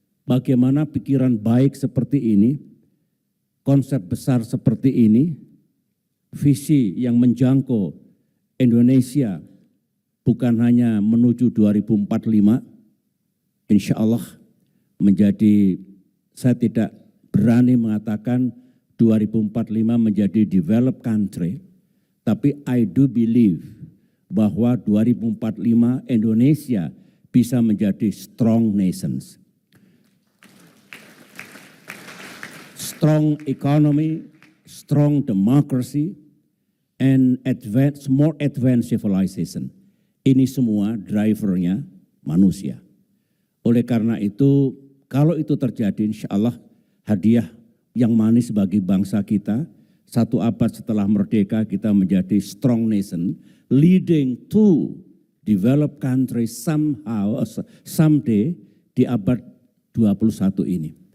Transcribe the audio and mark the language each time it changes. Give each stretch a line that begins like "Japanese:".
Indonesian: bagaimana pikiran baik seperti ini, konsep besar seperti ini, visi yang menjangkau Indonesia bukan hanya menuju 2045, insya Allah menjadi, saya tidak berani mengatakan 2045 menjadi
English: developed country,
Indonesian: tapi
English: I do believe
Indonesian: bahwa 2045 Indonesia bisa menjadi
English: strong nations. Strong economy, strong democracy, and more advanced civilization.
Indonesian: Ini semua drivernya manusia. Oleh karena itu, kalau itu terjadi, insya Allah hadiah yang manis bagi bangsa kita. 1 abad setelah merdeka kita menjadi
English: strong nation, leading to developed country someday
Indonesian: di abad 21 ini.